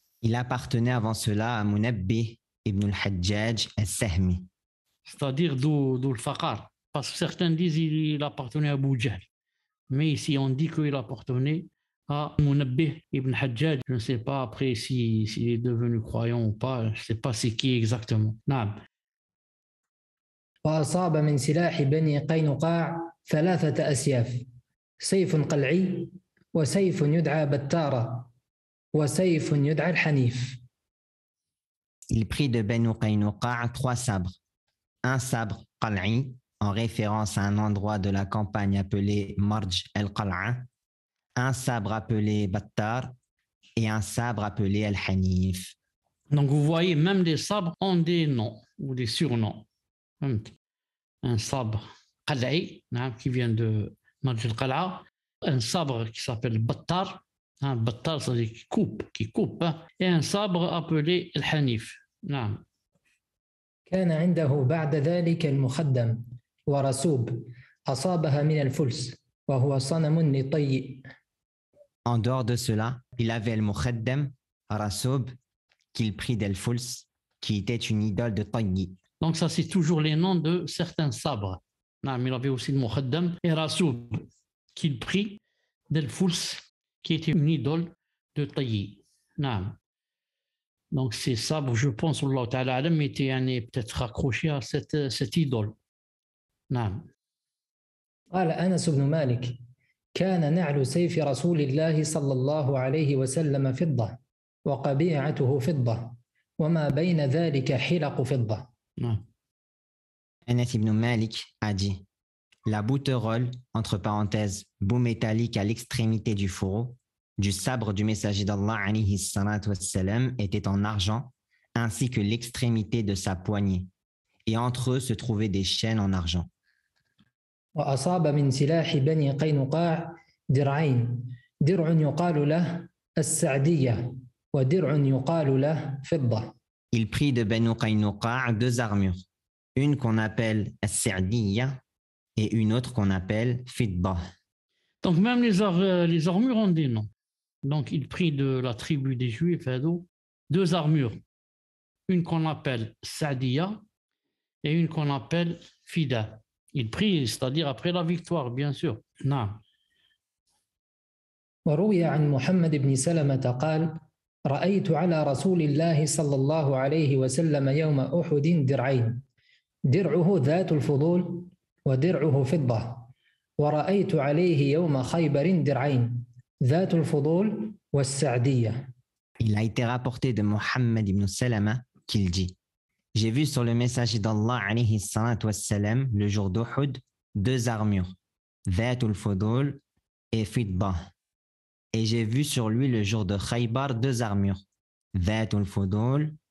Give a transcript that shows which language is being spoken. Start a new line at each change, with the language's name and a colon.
French: Il appartenait avant cela à Munabbih ibn al-Hajjaj al-Sahmi. C'est-à-dire d'où le faqar. Parce que certains disent qu'il appartenait à Abu Jahl. Mais ici, on dit qu'il appartenait à Munabbih ibn Hajjaj. Je ne sais pas après s'il est devenu croyant ou pas. Je ne sais pas c'est qui exactement.
Arabic: وأصاب من سلاح بني قينقاع 3 أسياف سيف قلعي وسيف يدعى بتارة وسيف يدعى الحنيف.
French: Il prit de Banu Qaynuqa 3 sabres. Un sabre qal'i, en référence à un endroit de la campagne appelé Marj al-Qal'a, un sabre appelé Battar et un sabre appelé al-Hanif. Donc vous voyez, même les sabres ont des noms ou des surnoms. Un sabre qal'i, qui vient de Marj al-Qal'a, un sabre qui s'appelle Battar. Un battar, ça veut dire qui coupe, et un sabre appelé al-Hanif.
Arabic: كان عنده بعد ذلك المخدم ورسوب أصابها من الفلس وهو صنم لطي.
French: En dehors de cela, il avait le Mukhaddam, Rasoub, qu'il prit d'El-Fuls, qui était une idole de Tayyi. Donc ça, c'est toujours les noms de certains sabres. Il avait aussi le Mukhaddam et Rasoub, qu'il prit d'El-Fuls, qui était une idole de Tayyi. Donc ces sabres, je pense, Allah Ta'ala Alam, étaient peut-être accrochés à cette idole.
Arabic: قال أنس بن مالك كان نعل سيف رسول الله صلى الله عليه وسلم فضة وقبيعته فضة وما بين ذلك حلق فضة.
French: Anas ibn Malik a dit: la bouterolle, entre parenthèses, bout métallique à l'extrémité du fourreau, du sabre du messager d'Allah alayhi salatu wassalam, était en argent, ainsi que l'extrémité de sa poignée. Et entre eux se trouvaient des chaînes en argent.
Arabic: وأصاب من سلاح بني قينقاع درعين درع يقال له السعدية ودرع يقال له فضة.
French: Il prit de Banu Qaynuqa 2 armures, une qu'on appelle as-Sa'diyya et une autre qu'on appelle Fidda. Donc même les armures ont des noms. Donc il prit de la tribu des Juifs 2 armures, une qu'on appelle Sa'diyya et une qu'on appelle Fida. Il prit, c'est-à-dire après la victoire, bien sûr.
Arabic: وروي عن محمد بن سلمة قال: رأيت على رسول الله صلى الله عليه وسلم يوم أحد درعين، درعه ذات الفضول ودرعه فضة، ورأيت عليه يوم خيبر درعين، ذات الفضول والسعدية.
French: Il a été rapporté de Mohammed ibn Salama qu'il dit: j'ai vu sur le messager d'Allah alayhi salatu wassalam le jour d'Uhud 2 armures, Dhatul Fudul et Fidda. Et j'ai vu sur lui le jour de Khaybar 2 armures, Dhatul Fudul